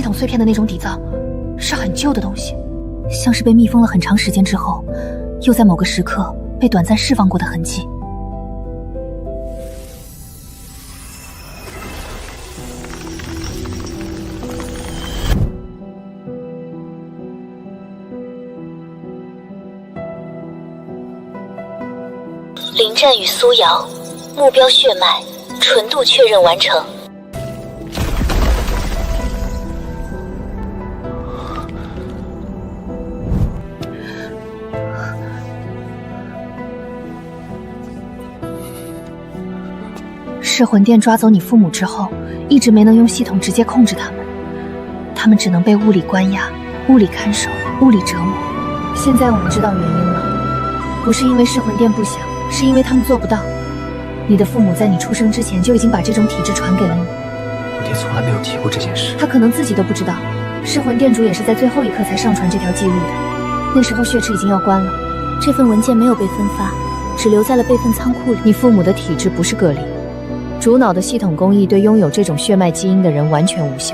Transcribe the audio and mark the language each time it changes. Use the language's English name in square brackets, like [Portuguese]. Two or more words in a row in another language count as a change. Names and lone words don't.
[Chinese] 統碎片的那種底噪，是很舊的東西，像是被密封了很長時間之後，又在某個時刻被短暫釋放過的痕跡。臨戰與蘇瑤，目標血脈，純度確認完成。噬魂殿抓走你父母之後，一直沒能用系統直接控制他們，他們只能被物理關押、物理看守、物理折磨。現在我們知道原因了，不是因為噬魂殿不想，是因為他們做不到。你的父母在你出生之前就已經把這種體質傳給了你。我爹從來沒有提過這件事。他可能自己都不知道，噬魂殿主也是在最後一刻才上傳這條記錄的，那時候血池已經要關了。這份文件沒有被分發，只留在了備份倉庫裡。你父母的體質不是個例。主腦的系統工藝對擁有這種血脈基因的人完全無效。